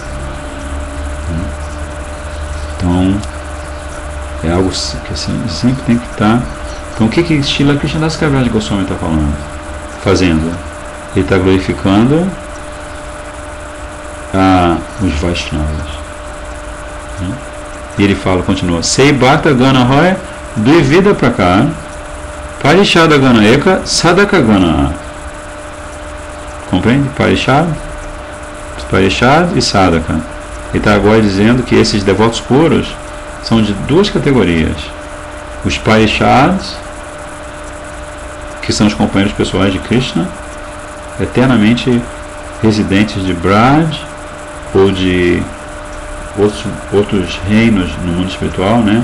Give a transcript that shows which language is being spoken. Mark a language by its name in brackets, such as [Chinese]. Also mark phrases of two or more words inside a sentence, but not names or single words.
[Portuguese] Então, é algo que assim, sempre tem que estar. Então, o que Srila Krishnadas Kaviraj Goswami está fazendo? Ele está glorificando os Vaishnavas. E ele continua: [Bangla] সেই ভক্ত গণ হয় দ্বিবিধ প্রকার পারিষদ গণ এক সাধক গণ. [Portuguese] Compreende? Parishad e Sadaka. Ele está agora dizendo que esses devotos puros são de duas categorias: os Parishads, que são os companheiros pessoais de Krishna, eternamente residentes de Braj ou de outros reinos no mundo espiritual, né?